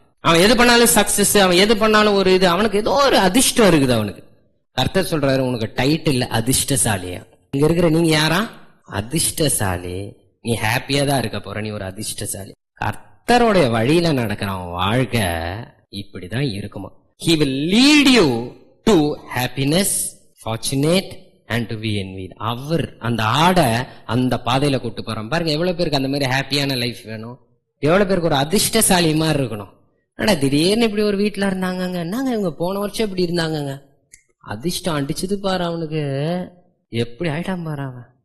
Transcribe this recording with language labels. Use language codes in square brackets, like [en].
[ta] அவன் எது பண்ணாலும் சக்சஸ், அவன் எது பண்ணாலும் ஒரு இது, அவனுக்கு ஏதோ ஒரு அதிர்ஷ்டம் இருக்குது அவனுக்கு. கர்த்தர் சொல்றாரு, உனக்கு டைட்டில் அதிர்ஷ்டசாலியா. இங்க இருக்கிற நீங்க யாரா? அதிர்ஷ்டசாலி. நீ ஹாப்பியா தான் இருக்க போற, நீ ஒரு அதிர்ஷ்டசாலி. கர்த்தருடைய வழியில நடக்கிற வாழ்க்கை இப்படிதான் இருக்குமா. [en] He will lead you to happiness, fortunate and to be envied. [ta] அவர் அந்த ஆடை அந்த பாதையில கூட்டு போறான் பாருங்க. எவ்வளவு பேருக்கு அந்த மாதிரி ஹாப்பியான லைஃப் வேணும், எவ்வளவு பேருக்கு ஒரு அதிர்ஷ்டசாலி மாதிரி இருக்கணும். ஆனா திடீர்னு இப்படி ஒரு வீட்டுல இருந்தாங்க, என்னங்க இவங்க போன வருஷம் இப்படி இருந்தாங்க, அதிர்ஷ்டம் அடிச்சது பாரு அவனுக்கு, எப்படி ஆயிட்டான் பாரு அவன்.